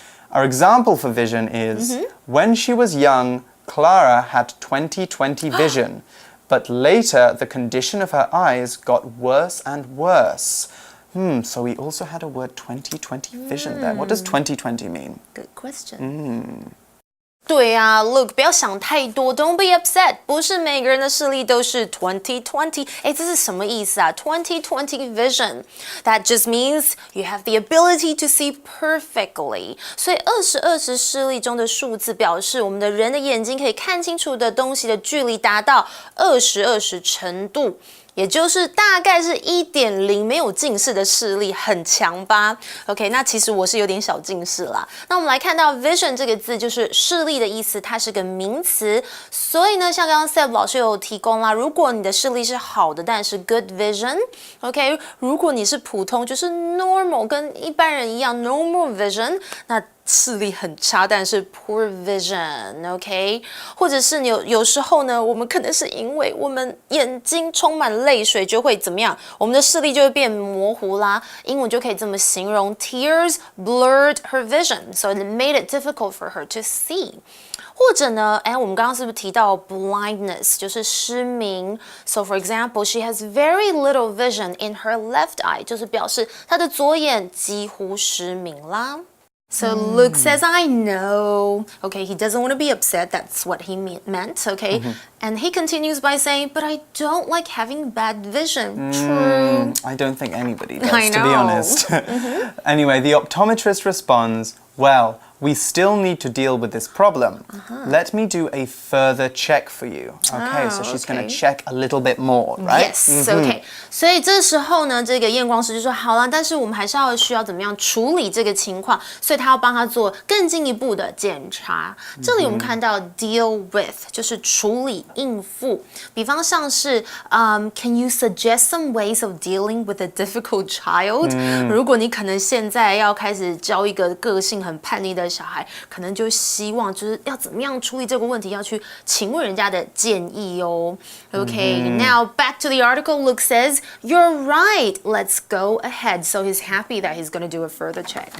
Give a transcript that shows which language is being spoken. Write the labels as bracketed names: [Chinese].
[English] Our example for vision is, when she was young, Clara had 20/20 vision, but later the condition of her eyes got worse and worse. So we also had a word 2020 vision there. What does 2020 mean? Good question. [Chinese] 对啊 ，Look， 不要想太多 ， [English] Don't be upset。 [Chinese] 不是每个人的视力都是20/20。哎，这是什么意思啊 ？20/20 vision. [English] That just means you have the ability to see perfectly. [Chinese] 所以20/20视力中的数字表示我们的人的眼睛可以看清楚的东西的距离达到20/20程度。也就是大概是1.0，没有近视的视力很强吧 ？OK， 那其实我是有点小近视啦。那我们来看到 vision 这个字就是视力的意思，它是个名词。所以呢，像刚刚 Seb 老师有提供啦，如果你的视力是好的，当然是 good vision。OK， 如果你是普通，就是 normal， 跟一般人一样 normal vision， 那视力很差，但是 poor vision，OK， 或者是有时候呢，我们可能是因为我们眼睛充满泪水，就会怎么样？我们的视力就会变模糊啦。英文就可以这么形容 [English] ：Tears blurred her vision, so it made it difficult for her to see。 [Chinese] 或者呢，我们刚刚是不是提到 blindness 就是失明 [English] ？So for example, she has very little vision in her left eye， [Chinese] 就是表示她的左眼几乎失明啦。 [English] So Luke says, I know. Okay, he doesn't want to be upset. That's what he meant, okay? And he continues by saying, but I don't like having bad vision. True. I don't think anybody does, I to be know. honest. Anyway, the optometrist responds, well, we still need to deal with this problem. Let me do a further check for you. Okay, so she's going to check a little bit more, right? Yes, okay. [Chinese] 所以这时候呢，这个验光师就说好啦，但是我们还是需要怎么样处理这个情况，所以他要帮他做更进一步的检查。这里我们看到 deal with 就是处理应付，比方像是 [English] can you suggest some ways of dealing with a difficult child？ [Chinese] 如果你可能现在要开始教一个个性很叛逆的小孩，可能就希望就是要怎么样处理这个问题，要去请问人家的建议哦。 [English] Okay, now back to the article. Luke says, "You're right. Let's go ahead." So he's happy that he's going to do a further check.